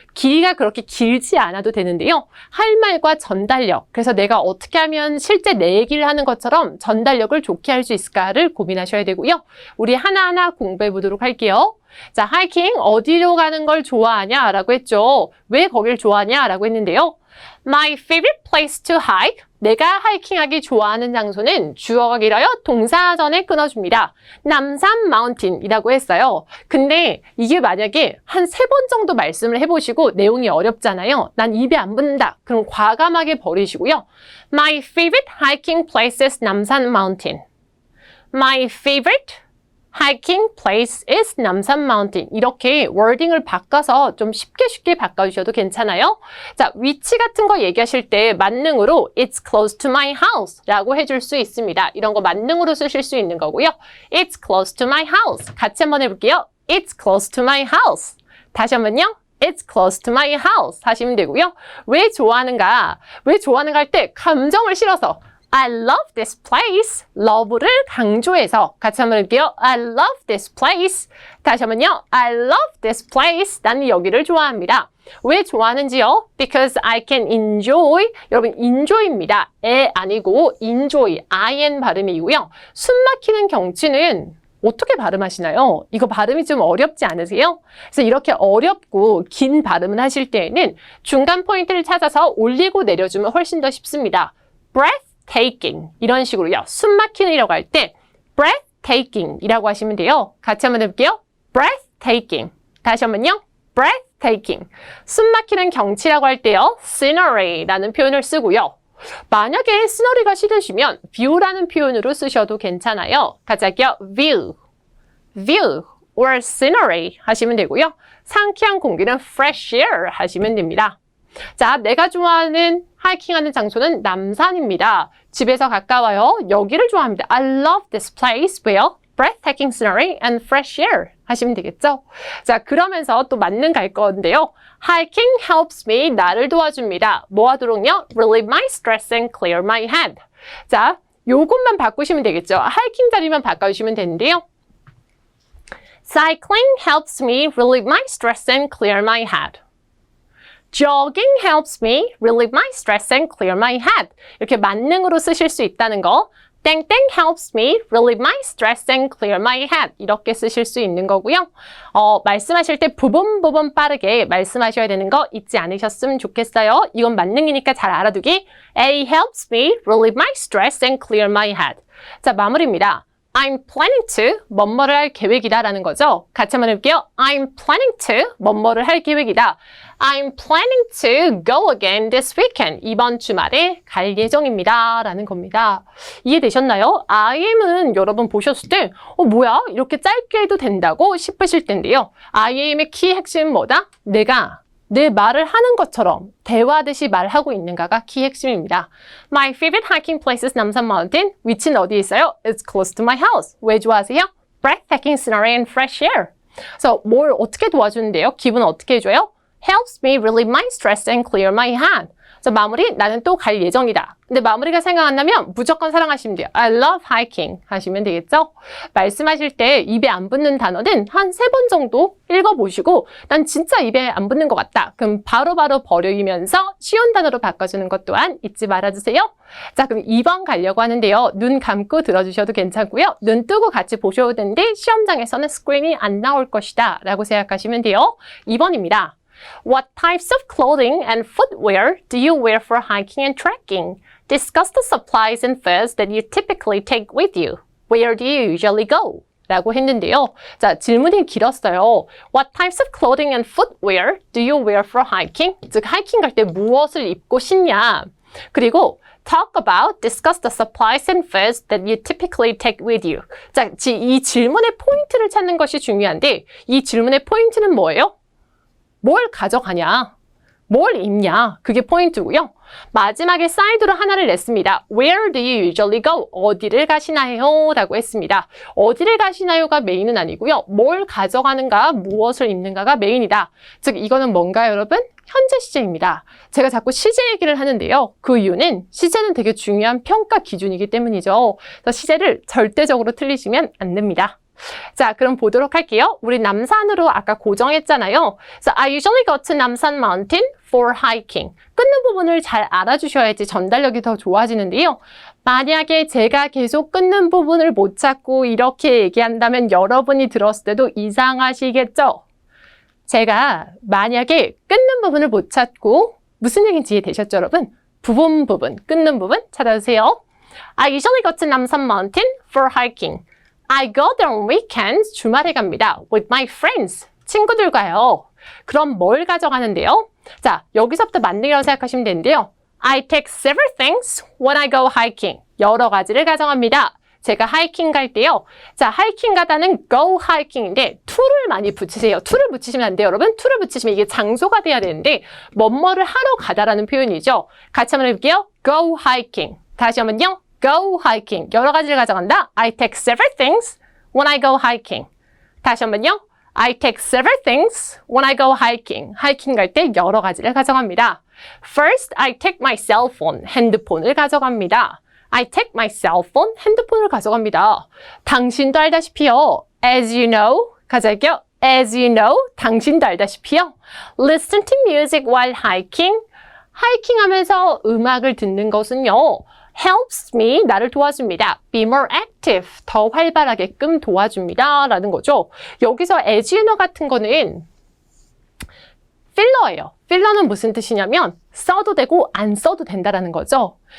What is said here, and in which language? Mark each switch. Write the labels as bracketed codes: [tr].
[ko] 길이가 그렇게 길지 않아도 되는데요. 할 말과 전달력, 그래서 내가 어떻게 하면 실제 내 얘기를 하는 것처럼 전달력을 좋게 할 수 있을까를 고민하셔야 되고요. 우리 하나하나 공부해 보도록 할게요. 자, 하이킹 어디로 가는 걸 좋아하냐라고 했죠. 왜 거길 좋아하냐라고 했는데요. [en] My favorite place to hike. [ko] 내가 하이킹하기 좋아하는 장소는 주어가 길어요. 동사전에 끊어줍니다. 남산 마운틴이라고 했어요. 근데 이게 만약에 한 3번 정도 말씀을 해보시고 내용이 어렵잖아요. 난 입에 안 붙는다. 그럼 과감하게 버리시고요. [en] My favorite hiking place is 남산 마운틴. My favorite hiking place is 남산 마운틴. [ko] 이렇게 워딩을 바꿔서 좀 쉽게 바꿔주셔도 괜찮아요. 자, 위치 같은 거 얘기하실 때 만능으로 [en] It's close to my house [ko] 라고 해줄 수 있습니다. 이런 거 만능으로 쓰실 수 있는 거고요. [en] It's close to my house. [ko] 같이 한번 해볼게요. [en] It's close to my house. [ko] 다시 한번요. [en] It's close to my house [ko] 하시면 되고요. 왜 좋아하는가? 왜 좋아하는가 할 때 감정을 실어서 [en] I love this place. [ko] love를 강조해서 같이 한번 해볼게요. [en] I love this place. [ko] 다시 한번요. [en] I love this place. [ko] 나는 여기를 좋아합니다. 왜 좋아하는지요? [en] Because I can enjoy. [ko] 여러분, enjoy입니다. 에 아니고 enjoy. in 발음이고요. 숨 막히는 경치는 어떻게 발음하시나요? 이거 발음이 좀 어렵지 않으세요? 그래서 이렇게 어렵고 긴 발음을 하실 때에는 중간 포인트를 찾아서 올리고 내려주면 훨씬 더 쉽습니다. breathtaking 이런 식으로요. 숨 막히는이라고 할 때 breathtaking 이라고 하시면 돼요. 같이 한번 해볼게요. breathtaking. 다시 한번요. breathtaking. 숨 막히는 경치라고 할 때요. scenery라는 표현을 쓰고요. 만약에 scenery가 싫으시면 view라는 표현으로 쓰셔도 괜찮아요. 같이 할게요. [en] view or scenery [ko] 하시면 되고요. 상쾌한 공기는 [en] fresh air [ko] 하시면 됩니다. 자, 내가 좋아하는 하이킹하는 장소는 남산입니다. 집에서 가까워요. 여기를 좋아합니다. [en] I love this place where breathtaking scenery and fresh air [ko] 하시면 되겠죠? 자, 그러면서 또 만능 갈 건데요. [en] Hiking helps me. [ko] 나를 도와줍니다. 뭐 하도록요? [en] Relieve my stress and clear my head. [ko] 자, 요것만 바꾸시면 되겠죠? 하이킹 자리만 바꿔주시면 되는데요. [en] Cycling helps me relieve my stress and clear my head. Jogging helps me relieve my stress and clear my head. [ko] 이렇게 만능으로 쓰실 수 있다는 거. [en] 땡땡 helps me relieve my stress and clear my head. [ko] 이렇게 쓰실 수 있는 거고요. 말씀하실 때 부분 빠르게 말씀하셔야 되는 거 잊지 않으셨으면 좋겠어요. 이건 만능이니까 잘 알아두기. [en] A helps me relieve my stress and clear my head. [ko] 자, 마무리입니다. [en] I'm planning to [ko] 뭐뭐를 할 계획이다 라는 거죠. 같이 한번 해볼게요. [en] I'm planning to [ko] 뭐뭐를 할 계획이다. [en] I'm planning to go again this weekend. [ko] 이번 주말에 갈 예정입니다. 라는 겁니다. 이해되셨나요? IM은 여러분 보셨을 때 뭐야? 이렇게 짧게 해도 된다고 싶으실 텐데요. IM의 키 핵심은 뭐다? 내가 내 말을 하는 것처럼 대화하듯이 말하고 있는가가 키 핵심입니다. [en] My favorite hiking place is 남산 마운틴. [ko] 위치는 어디에 있어요? [en] It's close to my house. [ko] 왜 좋아하세요? [en] Breathtaking scenery and fresh air. [ko] 그래서 뭘 어떻게 도와주는데요? 기분 어떻게 해줘요? [en] Helps me relieve my stress and clear my head. [ko] 그래서 마무리, 나는 또 갈 예정이다. 근데 마무리가 생각 안 나면 무조건 사랑하시면 돼요. [en] I love hiking [ko] 하시면 되겠죠? 말씀하실 때 입에 안 붙는 단어는 한 3번 정도 읽어보시고 난 진짜 입에 안 붙는 것 같다. 그럼 바로바로 버리면서 쉬운 단어로 바꿔주는 것 또한 잊지 말아주세요. 자, 그럼 2번 가려고 하는데요. 눈 감고 들어주셔도 괜찮고요. 눈 뜨고 같이 보셔도 되는데 시험장에서는 스크린이 안 나올 것이다 라고 생각하시면 돼요. 2번입니다. [en] What types of clothing and footwear do you wear for hiking and trekking? Discuss the supplies and fares that you typically take with you. Where do you usually go? [ko] 라고 했는데요. 자, 질문이 길었어요. [en] What types of clothing and footwear do you wear for hiking? [ko] 즉, 하이킹 갈 때 무엇을 입고 신냐? [en] 그리고 talk about, discuss the supplies and fares that you typically take with you. [ko] 자, 이 질문의 포인트를 찾는 것이 중요한데 이 질문의 포인트는 뭐예요? 뭘 가져가냐? 뭘 입냐? 그게 포인트고요. 마지막에 사이드로 하나를 냈습니다. [en] Where do you usually go? [ko] 어디를 가시나요? 라고 했습니다. 어디를 가시나요가 메인은 아니고요. 뭘 가져가는가, 무엇을 입는가가 메인이다. 즉 이거는 뭔가요, 여러분? 현재 시제입니다. 제가 자꾸 시제 얘기를 하는데요. 그 이유는 시제는 되게 중요한 평가 기준이기 때문이죠. 그래서 시제를 절대적으로 틀리시면 안 됩니다. 자, 그럼 보도록 할게요. 우리 남산으로 아까 고정했잖아요. [en] So, I usually go to 남산 mountain for hiking. [ko] 끊는 부분을 잘 알아주셔야지 전달력이 더 좋아지는데요. 만약에 제가 계속 끊는 부분을 못 찾고 이렇게 얘기한다면 여러분이 들었을 때도 이상하시겠죠? 제가 만약에 끊는 부분을 못 찾고 무슨 얘기인지 이해되셨죠, 여러분? 부분, 끊는 부분 찾아주세요. [en] I usually go to 남산 mountain for hiking. I go there on weekends. [ko] 주말에 갑니다. [en] With my friends. [ko] 친구들과요. 그럼 뭘 가져가는데요? 자, 여기서부터 만능이라고 생각하시면 되는데요. [en] I take several things when I go hiking. [ko] 여러 가지를 가져갑니다. 제가 하이킹 갈 때요. 자, 하이킹 가다는 go hiking인데 to를 많이 붙이세요. to를 붙이시면 안 돼요, 여러분. to를 붙이시면 이게 장소가 돼야 되는데 뭐뭐를 하러 가다라는 표현이죠. 같이 한번 해볼게요. [en] go hiking. [ko] 다시 한번요. go hiking. 여러 가지를 가져간다. [en] I take several things when I go hiking. [ko] 다시 한번요. [en] I take several things when I go hiking. [ko] 하이킹 갈 때 여러 가지를 가져갑니다. [en] First, I take my cell phone. [ko] 핸드폰을 가져갑니다. [en] I take my cell phone. [ko] 핸드폰을 가져갑니다. 당신도 알다시피요. [en] As you know. [ko] 가자 할게요. As you know. 당신도 알다시피요. [en] Listen to music while hiking. [ko] 하이킹 하면서 음악을 듣는 것은요. [en] helps me, [ko] 나를 도와줍니다. [en] be more active, [ko] 더 활발하게끔 도와줍니다. 라는 거죠. 여기서 [en] as you know [ko] 같은 거는 필러예요. 필러는 무슨 뜻이냐면 써도 되고 안 써도 된다라는 거죠.